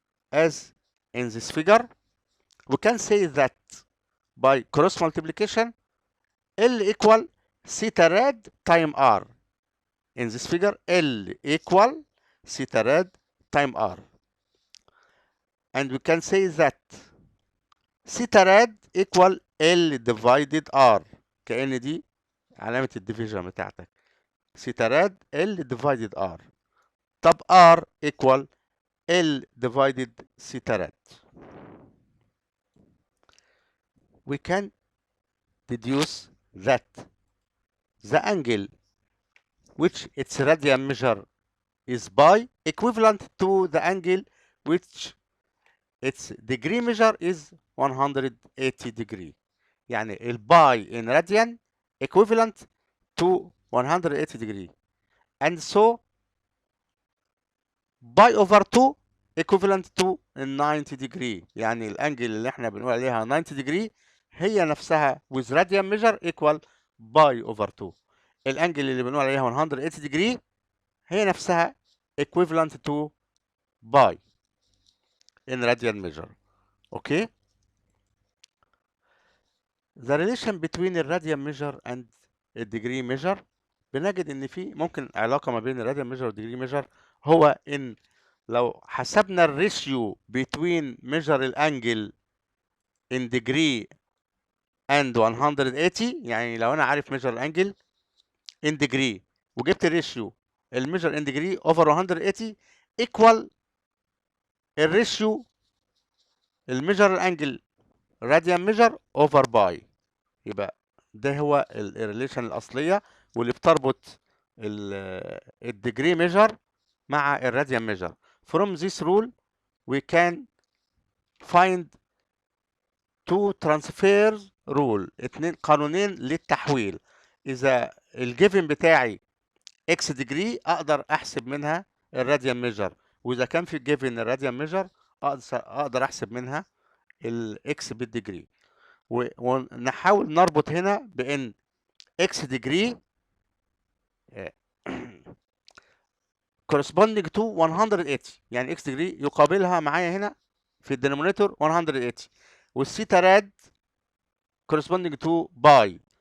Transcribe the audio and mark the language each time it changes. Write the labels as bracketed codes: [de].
[en] As in this figure, we can say that by cross multiplication L equal theta rad time R. In this figure, L equal theta rad time R. And we can say that theta rad equal L divided R. [ar] كأن دي علامة الديفيجن بتاعتك. [en] theta rad L divided R. طب R equal L divided theta rad. We can deduce that the angle which its radian measure is pi equivalent to the angle which its degree measure is 180 degree. [ar] يعني الباي [en] in radian equivalent to 180 degree, and so pi over 2 equivalent to 90 degree. [ar] يعني الانجل اللي احنا بنقول عليها 90 degree هي نفسها [en] with radian measure equal pi over 2. [ar] الانجل اللي بنقول عليها 180 degree هي نفسها [en] equivalent to pi in radian measure. Okay, the relation between the radian measure and the degree measure، [ar] بنجد ان في ممكن علاقه ما بين الراديان ميجر والديجري ميجر، هو ان لو حسبنا الريشيو [en] between measure [ar] الانجل [en] in degree and 180، [ar] يعني لو انا عارف measure الانجل [en] in degree [ar] وجبت الريشيو الميجر [en] in degree over 180 equal [ar] الريشيو الميجر الانجل [en] radian measure over [ar] باي، يبقى ده هو الريليشن الاصليه واللي بتربط الديجري ميجر مع الراديان ميجر. [en] From this rule we can find two transfer rule، [ar] اتنين قانونين للتحويل. اذا الجيفن بتاعي x degree اقدر احسب منها الراديان ميجر، واذا كان في الجيفن الراديان ميجر اقدر احسب منها الاكس بالديجري، ونحاول نربط هنا بان اكس ديجري [en] corresponding to 180، [ar] يعني اكس ديجري يقابلها معايا هنا في الدينومينيتور 180، والثيتا راد [en] corresponding to [ar] باي.